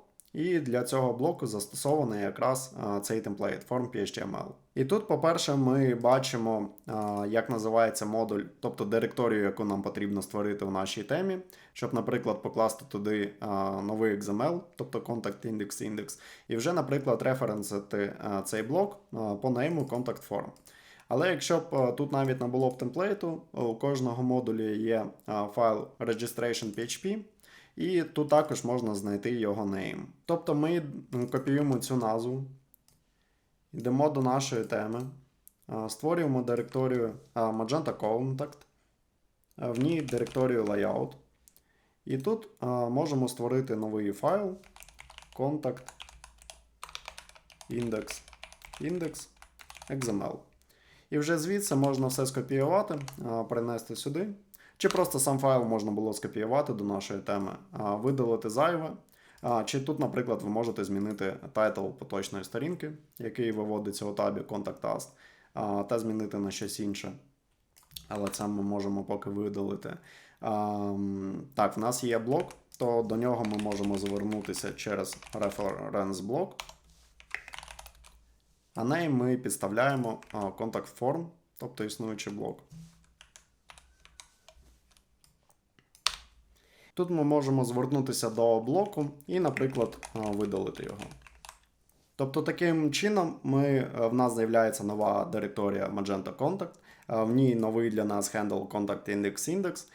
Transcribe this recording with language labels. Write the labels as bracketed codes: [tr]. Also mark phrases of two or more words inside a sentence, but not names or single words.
[uk] І для цього блоку застосований якраз цей темплейт form.html. І тут, по-перше, ми бачимо, як називається модуль, тобто директорію, яку нам потрібно створити в нашій темі, щоб, наприклад, покласти туди новий XML, тобто [en] contact index, [uk] і вже, наприклад, референсити цей блок по нейму [en] contact form. [uk] Але якщо б тут навіть не було б темплейту, у кожного модулі є файл registration.php, і тут також можна знайти його name. Тобто ми копіюємо цю назву, йдемо до нашої теми, створюємо директорію Magento Contact, в ній директорію Layout. І тут можемо створити новий файл [en] contact index XML. [uk] І вже звідси можна все скопіювати, перенести сюди. Чи просто сам файл можна було скопіювати до нашої теми, видалити зайве. Чи тут, наприклад, ви можете змінити тайтл поточної сторінки, який виводиться у табі [en] Contact Us, [uk] та змінити на щось інше. Але це ми можемо поки видалити. Так, в нас є блок, то до нього ми можемо звернутися через reference блок. А неї ми підставляємо [en] contact form, [uk] тобто існуючий блок. Тут ми можемо звернутися до блоку і, наприклад, видалити його. Тобто таким чином в нас з'являється нова директорія Magento Contact, в ній новий для нас handle [en] Contact Index.